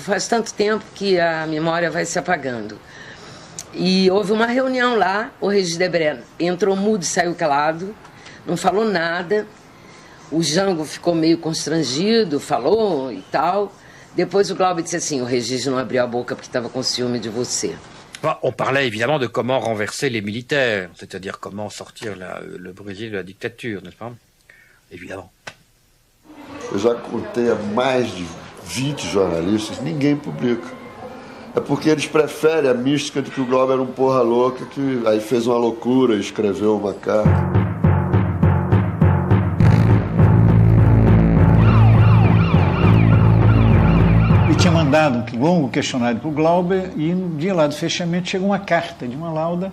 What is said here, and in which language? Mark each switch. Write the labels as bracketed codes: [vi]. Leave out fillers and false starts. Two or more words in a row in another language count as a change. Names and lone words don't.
[pt] Faz tanto tempo que a memória vai se apagando. E houve uma reunião lá, o Regis Debray entrou mudo e saiu calado, não falou nada. O Jango ficou meio constrangido, falou e tal. Depois o Glauber disse assim, o Regis não abriu a boca porque estava com ciúme de você. [fr] On parlait évidemment de comment renverser les militaires, c'est-à-dire comment sortir le Brésil de la dictature, n'est-ce pas? Évidemment. [pt] Eu já contei a mais de 20 jornalistas, ninguém publica. É porque eles preferem a mística de que o Glauber era um porra louca, que aí fez uma loucura e escreveu uma carta. E tinha mandado um longo questionário para o Glauber e no dia lá do fechamento chegou uma carta de uma lauda.